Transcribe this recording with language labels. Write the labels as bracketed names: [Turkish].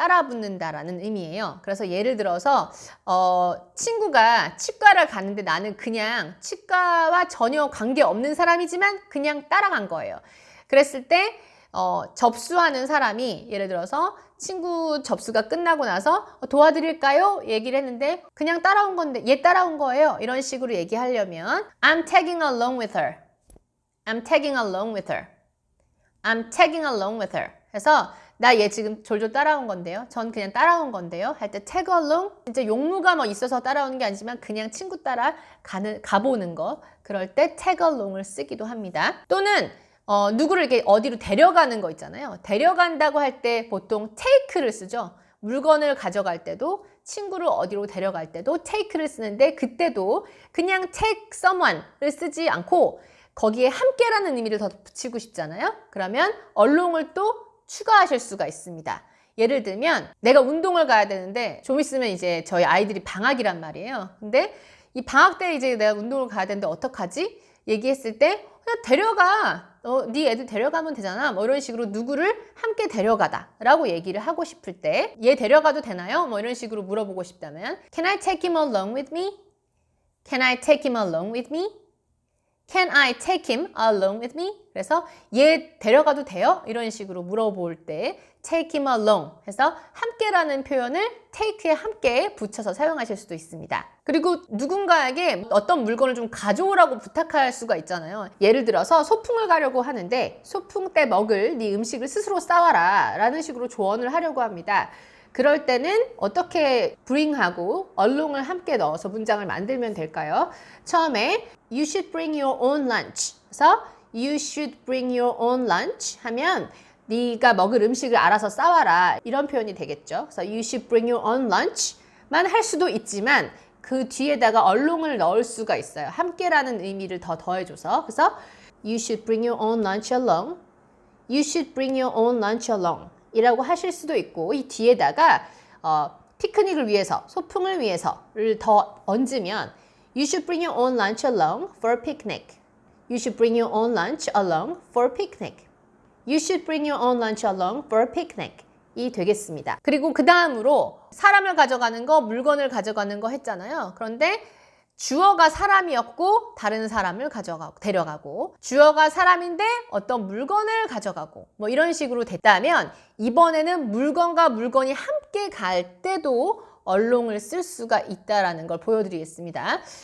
[Korean] 따라붙는다라는 의미예요. 그래서 예를 들어서 친구가 치과를 가는데 나는 그냥 치과와 전혀 관계없는 사람이지만 그냥 따라간 거예요. 그랬을 때 접수하는 사람이 예를 들어서 친구 접수가 끝나고 나서 도와드릴까요? 얘기를 했는데 그냥 따라온 건데 얘 따라온 거예요. 이런 식으로 얘기하려면 [English] I'm tagging along with her. I'm tagging along with her. I'm tagging along with her. [Korean] 해서 나 얘 지금 졸졸 따라온 건데요. 전 그냥 따라온 건데요. 할 때 tag along 진짜 용무가 뭐 있어서 따라오는 게 아니지만 그냥 친구 따라 가보는 거. 그럴 때 tag along을 쓰기도 합니다. 또는 누구를 이렇게 어디로 데려가는 거 있잖아요. 데려간다고 할 때 보통 take를 쓰죠. 물건을 가져갈 때도 친구를 어디로 데려갈 때도 take를 쓰는데 그때도 그냥 take someone를 쓰지 않고 거기에 함께라는 의미를 더 붙이고 싶잖아요. 그러면 along을 또 추가하실 수가 있습니다. 예를 들면 내가 운동을 가야 되는데 좀 있으면 이제 저희 아이들이 방학이란 말이에요. 근데 이 방학 때 이제 내가 운동을 가야 되는데 어떡하지? 얘기했을 때 그냥 데려가. 네 애들 데려가면 되잖아. 뭐 이런 식으로 누구를 함께 데려가다 라고 얘기를 하고 싶을 때 얘 데려가도 되나요? 뭐 이런 식으로 물어보고 싶다면 [English] Can I take him along with me? Can I take him along with me? Can I take him along with me? [Korean] 그래서 얘 데려가도 돼요? 이런 식으로 물어볼 때 take him along 해서 함께라는 표현을 take에 함께 붙여서 사용하실 수도 있습니다. 그리고 누군가에게 어떤 물건을 좀 가져오라고 부탁할 수가 있잖아요. 예를 들어서 소풍을 가려고 하는데 소풍 때 먹을 네 음식을 스스로 싸와라 라는 식으로 조언을 하려고 합니다. 그럴 때는 어떻게 bring하고 along을 함께 넣어서 문장을 만들면 될까요? 처음에 [English] You should bring your own lunch. [Korean] 그래서 [English] You should bring your own lunch [Korean] 하면 네가 먹을 음식을 알아서 싸와라 이런 표현이 되겠죠. 그래서 [English] You should bring your own lunch [Korean] 만 할 수도 있지만 그 뒤에다가 along을 넣을 수가 있어요. 함께라는 의미를 더 더해줘서 그래서 [English] You should bring your own lunch along. You should bring your own lunch along. [Korean] 이라고 하실 수도 있고 이 뒤에다가 피크닉을 위해서 소풍을 위해서를 더 얹으면 [English] You should bring your own lunch along for a picnic. You should bring your own lunch along for a picnic. You should bring your own lunch along for a picnic. [Korean] 이 되겠습니다. 그리고 그 다음으로 사람을 가져가는 거, 물건을 가져가는 거 했잖아요. 그런데 주어가 사람이었고 다른 사람을 데려가고 주어가 사람인데 어떤 물건을 가져가고 뭐 이런 식으로 됐다면 이번에는 물건과 물건이 함께 갈 때도 along을 쓸 수가 있다라는 걸 보여드리겠습니다.